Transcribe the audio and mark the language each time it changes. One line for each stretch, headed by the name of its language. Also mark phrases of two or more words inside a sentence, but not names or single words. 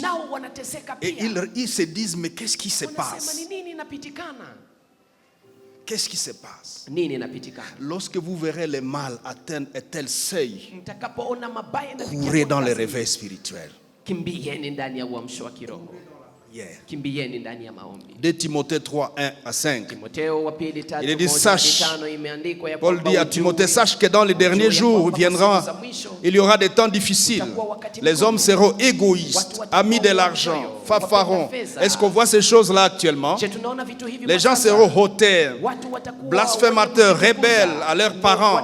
French: Et ils se disent, mais qu'est-ce qui se passe? Qu'est-ce qui se passe? Lorsque vous verrez le mal atteindre un tel seuil, courez dans le réveil spirituel. prière.
Swahili: Kimbieni ndani ya maombi.
French: 2 Timothée 3, 1 à 5.
Swahili: Timotheo wa pili 3,
French: Il dit, sache,
Swahili: imeandikwa ya
French: Paul dit à Timothée, sache que dans les derniers jours viendra, il y aura des temps difficiles. Les hommes seront égoïstes, amis de l'argent, fanfarons. Est-ce qu'on voit ces choses-là actuellement? Les gens seront hautains, blasphémateurs, rebelles à leurs parents.